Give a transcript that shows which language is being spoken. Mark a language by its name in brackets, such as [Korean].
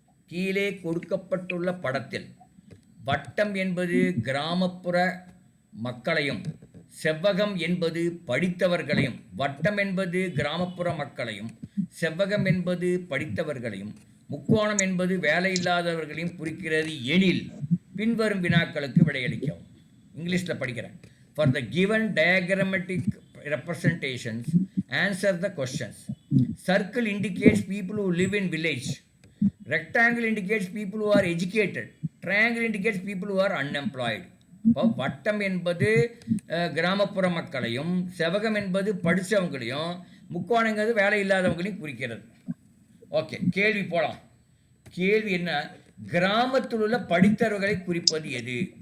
[Tamil] கீழே கொடுக்கப்பட்டுள்ள படத்தில் வட்டம் என்பது கிராமப்புற மக்களையும், செவ்வகம் என்பது படித்தவர்களையும், வட்டம் என்பது கிராமப்புற மக்களையும், செவ்வகம் என்பது படித்தவர்களையும், முக்கோணம் என்பது வேலையில்லாதவர்களையும் குறிக்கிறது எனில் பின்வரும் வினாக்களுக்கு விடையளிக்கவும். இங்கிலீஷில் படிக்கிறேன். [English] For the given diagrammatic representations, answer the questions. Circle indicates people who live in village. Rectangle indicates people who are educated. Triangle indicates people who are unemployed. [Tamil] இப்போ வட்டம் என்பது கிராமப்புற மக்களையும், செவகம் என்பது படித்தவங்களையும், முக்கோணங்கிறது வேலை இல்லாதவங்களையும் குறிக்கிறது. ஓகே, கேள்வி போகலாம். கேள்வி என்ன? கிராமத்தில் உள்ள படித்தவர்களை குறிப்பது எது?